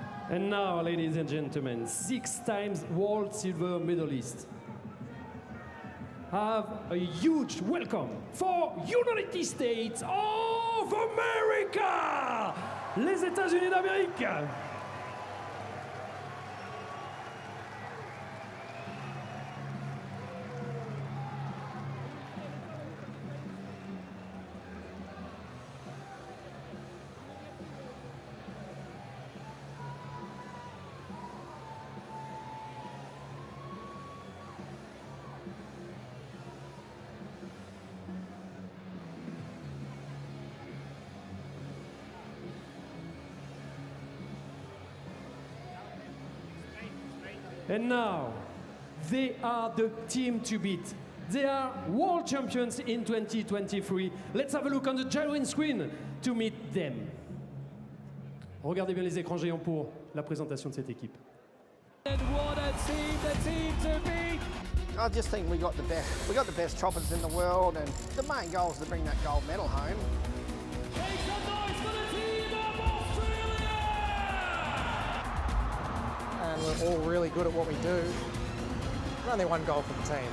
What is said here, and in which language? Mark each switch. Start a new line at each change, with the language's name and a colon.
English: And now, ladies and gentlemen, 6 times world silver medalist. Have a huge welcome for United States of America!
French: Les États-Unis d'Amérique!
English: And now, they are the team to beat. They are world champions in 2023. Let's have a look on the gyroing screen to meet them.
French: Regardez bien les écrans géants pour la présentation de cette équipe.
English: And what a team, the team to beat! I just think we got the best choppers in the world, and the main goal is to bring that gold medal home. Make some noise for the team of Australia! And we're all really good at what we do. There's only one goal for the team.